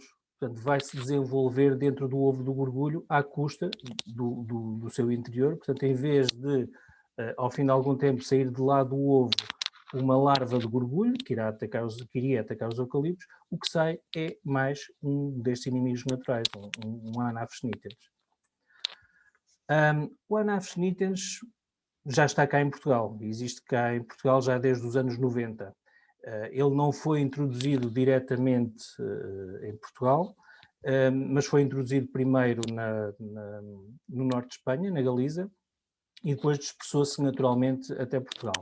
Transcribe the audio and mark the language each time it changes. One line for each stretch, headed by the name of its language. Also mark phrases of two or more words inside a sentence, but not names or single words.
Portuguese: Portanto, vai se desenvolver dentro do ovo do gorgulho à custa do seu interior. Portanto, em vez de, ao fim de algum tempo, sair de lá do ovo uma larva de gorgulho, que iria atacar os eucaliptos, o que sai é mais um destes inimigos naturais, um Anaphis nitens. O Anaphis nitens já está cá em Portugal, existe cá em Portugal já desde os anos 90. Ele não foi introduzido diretamente em Portugal, mas foi introduzido primeiro no norte de Espanha, na Galiza, e depois dispersou-se naturalmente até Portugal.